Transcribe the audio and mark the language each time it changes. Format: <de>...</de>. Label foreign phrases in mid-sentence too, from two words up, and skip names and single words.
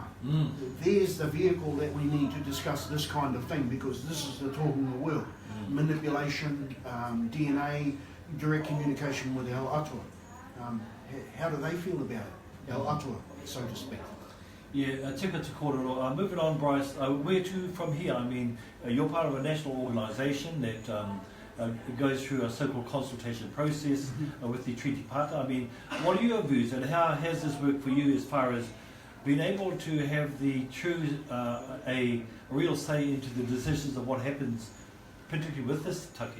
<en>There's the vehicle that we need to discuss this kind of thing, because this is the tohunga world. Manipulation, DNA, direct communication with our atua. How do they feel about it? Our atua, so to speak. Yeah,</en> <mi>tika te kōrero.</mi> <en>Moving on, Bryce, where to from here? I mean, you're part of a national organisation that goes through a so-called consultation process with the treaty partner. I mean, what are your views, and how has this worked for you as far as being able to have the true, a real say into the decisions of what happens, particularly with this take?</en>